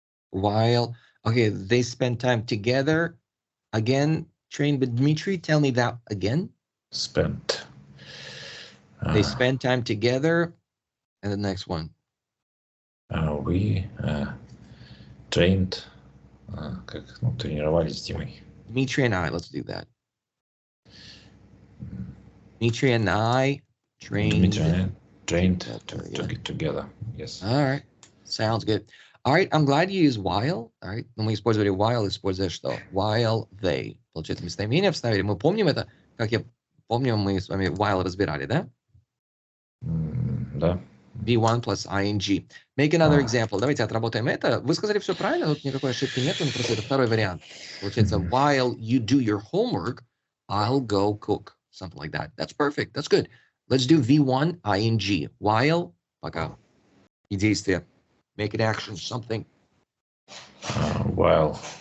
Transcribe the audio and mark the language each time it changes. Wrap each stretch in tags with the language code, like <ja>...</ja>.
<en>While, okay, they spent time together. Again, trained with Dmitry. Tell me that again. Spent. They spent time together. And the next one. We trained,</en> <ru>как, ну, тренировались с Димой.</ru> <en>Dmitry and I, let's do that. Dmitry and I trained together. Yes. All right. Sounds good. All right, I'm glad you use while. All right,</en> <ru>но мы использовали while, используя что?</ru> <en>While they.</en> <ru>Получается, местоимение вставили. Мы помним это, как я помню, мы с вами while разбирали, да? Да.</ru> <en>V1 plus ing. Make another example.</en> <ru>Давайте отработаем это. Вы сказали все правильно, тут никакой ошибки нет, но просто это второй вариант. Получается,</ru> <en>while you do your homework, I'll go cook. Something like that. That's perfect. That's good. Let's do V1 ing.</en> <ru>While, пока. И действие.</ru> <en>Make it action, something. While.</en>